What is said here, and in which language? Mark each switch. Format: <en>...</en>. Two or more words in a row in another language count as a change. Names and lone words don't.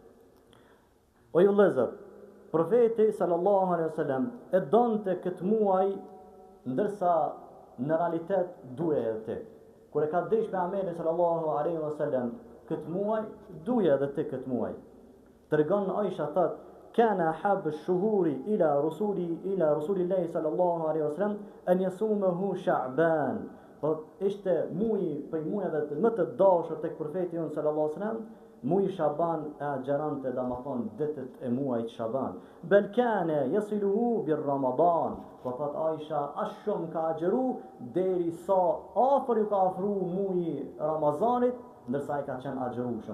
<sq>O ju vëllezër, profeti</sq> <ar>صلى الله عليه وسلم</ar> <sq>e donte këtë muaj, ndërsa në realitet duhe edhe ti. Kur e ka desh pejgamberi</sq> <ar>صلى الله عليه وسلم</ar> <sq>këtë muaj, duhe edhe ti këtë muaj. Tregon Aisha thot:</sq> <ar>"كان أحب الشهور إلى رسول الله صلى الله عليه وسلم أن يصومه شعبان."</ar> <sq>Po ishte muaji për muajve më të dashur tek profeti jon</sq> <ar>صلى الله عليه وسلم,</ar> <sq>muaji Shaban e agjerante, domethënë ditët e muajit Shaban.</sq> <ar>بل كان يصله برمضان.</ar> <sq>Po thot Aisha, as shumë ka agjeru deri sa afër ju ka afru muaji Ramazanit, ndërsa ai ka qenë agjerueshëm.</sq>